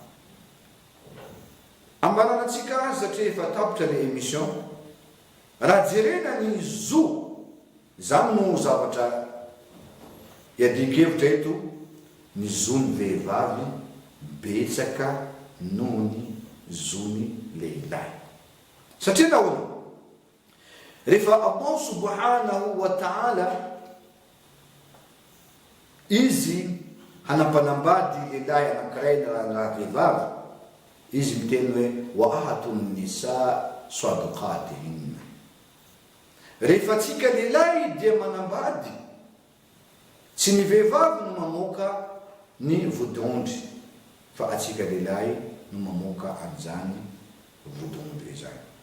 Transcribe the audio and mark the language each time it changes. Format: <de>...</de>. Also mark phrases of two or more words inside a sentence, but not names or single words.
<mg>Ambaranantsika azy satria efa tapitra le émission, raha jerena ny zo zany no zavatra iadikevitra eto, ny zony vehivavy betsaka noho ny zony lehilahy. Satria nahoana rehefa</mg> <ar>الله سبحانه وتعالى</ar> <mg>izy hanampanambady lehilahy anankiray na vehivavy, izy miteny hoe</mg> <ar>وآتوا النساء صدقاتهن.</ar> <mg>Rehefa tsika lehilahy dia manambady, tsy ny vehivavy no mamoaka ny vodondry fa atsika lehilahy no mamoaka an'izany vodondry izany.</mg>